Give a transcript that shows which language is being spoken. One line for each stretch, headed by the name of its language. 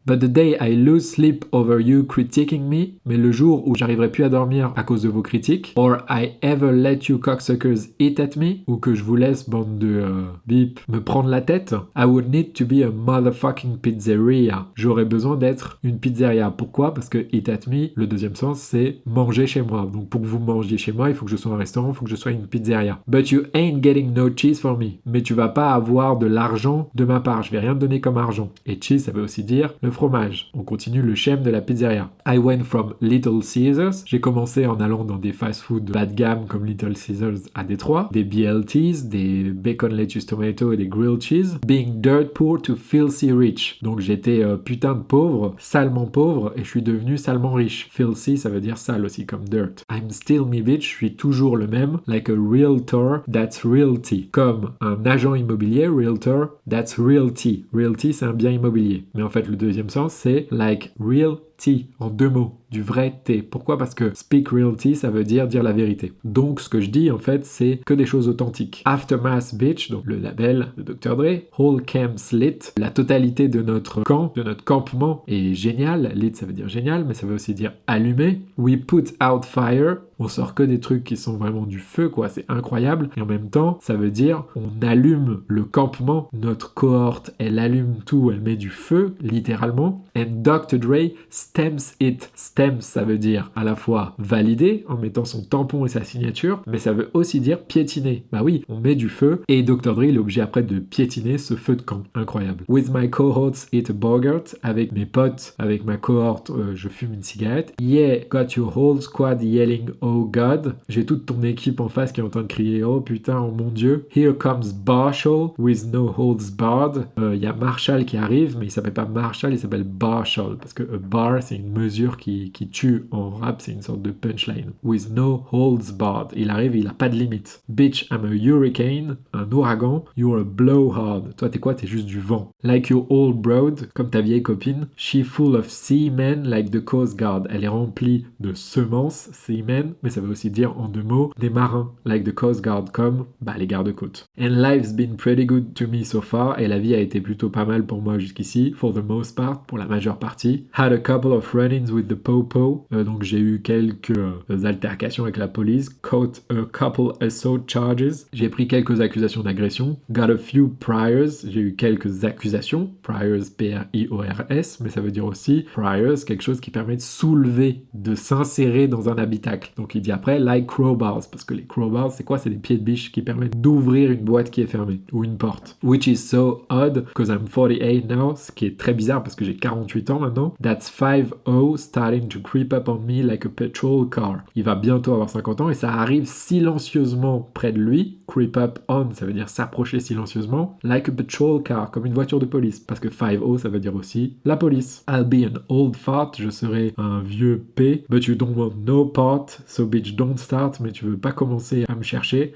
English: But the day I lose sleep over you critiquing me,
French: mais le jour où j'arriverai plus à dormir à cause de vos critiques,
English: or I ever let you cocksuckers eat at me,
French: ou que je vous laisse, bande de bip, me prendre la tête,
English: I would need to be a motherfucking pizzeria.
French: J'aurais besoin d'être une pizzeria. Pourquoi? Parce que
English: eat at me,
French: le deuxième sens, c'est manger chez moi. Donc pour que vous mangiez chez moi, il faut que je sois un restaurant, il faut que je sois une pizzeria.
English: But you ain't getting no cheese for me.
French: Mais tu vas pas avoir de l'argent de ma part. Je vais rien te donner comme argent. Et cheese, ça veut aussi dire le fromage. On continue le schème de la pizzeria.
English: I went from Little Caesars.
French: J'ai commencé en allant dans des fast-food bas de gamme comme Little Caesars à Détroit, des BLTs, des bacon, lettuce, tomato et des grilled cheese.
English: Being dirt poor to filthy rich.
French: Donc j'étais putain de pauvre, salement pauvre, et je suis devenu salement riche. Filthy, ça veut dire sale aussi, comme dirt.
English: I'm still me bitch,
French: je suis toujours le même.
English: Like a realtor, that's realty.
French: Comme un agent immobilier,
English: realtor, that's realty.
French: Realty, c'est un bien immobilier. Mais en fait, le deuxième sens, c'est
English: like real tea,
French: en deux mots, du vrai thé. Pourquoi? Parce que
English: speak realty,
French: ça veut dire la vérité. Donc, ce que je dis, en fait, c'est que des choses authentiques. Aftermath Bitch, donc le label de Dr. Dre,
English: Whole Camp's Lit,
French: la totalité de notre camp, de notre campement est génial. Lit, ça veut dire génial, mais ça veut aussi dire allumé.
English: We put out fire,
French: on sort que des trucs qui sont vraiment du feu, quoi, c'est incroyable. Et en même temps, ça veut dire on allume le campement, notre cohorte, elle allume tout, elle met du feu, littéralement. And Dr.
English: Dre stamps it.
French: Stamps, ça veut dire à la fois valider en mettant son tampon et sa signature, mais ça veut aussi dire piétiner. Bah oui, on met du feu et Dr. Dre il est obligé après de piétiner ce feu de camp. Incroyable.
English: With my cohorts eat a bogart,
French: avec mes potes, avec ma cohorte, je fume une cigarette.
English: Yeah, got your whole squad yelling oh god.
French: J'ai toute ton équipe en face qui est en train de crier oh putain, oh mon dieu.
English: Here comes Marshall with no holds barred.
French: Il y a Marshall qui arrive, mais il s'appelle pas Marshall, il s'appelle Marshall parce que a bar c'est une mesure qui tue en rap, c'est une sorte de punchline.
English: With no holds barred.
French: Il arrive, il a pas de limite.
English: Bitch, I'm a hurricane,
French: un ouragan.
English: You're a blowhard.
French: Toi t'es quoi? T'es juste du vent.
English: Like your old broad,
French: comme ta vieille copine.
English: She full of seamen like the Coast Guard.
French: Elle est remplie de semences, seamen, mais ça veut aussi dire en deux mots des marins,
English: like the Coast Guard,
French: comme les gardes-côtes.
English: And life's been pretty good to me so far,
French: et la vie a été plutôt pas mal pour moi jusqu'ici,
English: for the most part,
French: pour la majeure partie.
English: Had a couple of run-ins with the po-po,
French: donc j'ai eu quelques altercations avec la police,
English: caught a couple assault charges,
French: j'ai pris quelques accusations d'agression,
English: got a few priors,
French: j'ai eu quelques accusations, priors, P-R-I-O-R-S, mais ça veut dire aussi priors, quelque chose qui permet de soulever, de s'insérer dans un habitacle. Donc il dit après,
English: like crowbars,
French: parce que les crowbars, c'est quoi? C'est des pieds de biche qui permettent d'ouvrir une boîte qui est fermée, ou une porte.
English: Which is so odd, because I'm 48 now,
French: ce qui est très bizarre parce que j'ai 48 ans maintenant.
English: That's 5-0 starting to creep up on me like a patrol car.
French: Il va bientôt avoir 50 ans et ça arrive silencieusement près de lui.
English: Creep up on,
French: ça veut dire s'approcher silencieusement.
English: Like a patrol car,
French: comme une voiture de police. Parce que 5-0, ça veut dire aussi la police.
English: I'll be an old fart,
French: je serai un vieux P.
English: But you don't want no part, so bitch don't start,
French: mais tu veux pas commencer à me chercher.